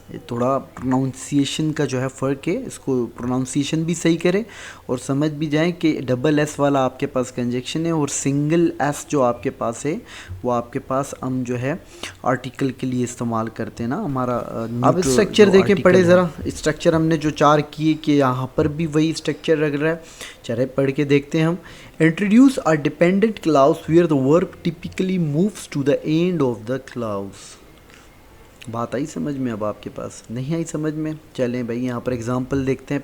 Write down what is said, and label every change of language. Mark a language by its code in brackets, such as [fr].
[hi] थोड़ा प्रोनाउंसिएशन का जो है फ़र्क है, इसको प्रोनाउंसिएशन भी सही करें और समझ भी जाएं कि डबल एस वाला आपके पास कंजक्शन है और सिंगल एस जो आपके पास है वो आपके पास हम जो है आर्टिकल के लिए इस्तेमाल करते हैं ना हमारा. अब स्ट्रक्चर देखें पढ़े ज़रा. स्ट्रक्चर हमने जो 4 किए कि यहाँ पर भी वही स्ट्रक्चर लग रहा है. चले पढ़ के देखते हैं हम. [en] Introduce a dependent clause where the verb typically moves to the end of the clause. [hi] बात आई समझ में? अब आपके पास नहीं आई समझ में? चलें भाई, यहाँ पर एग्जांपल देखते हैं.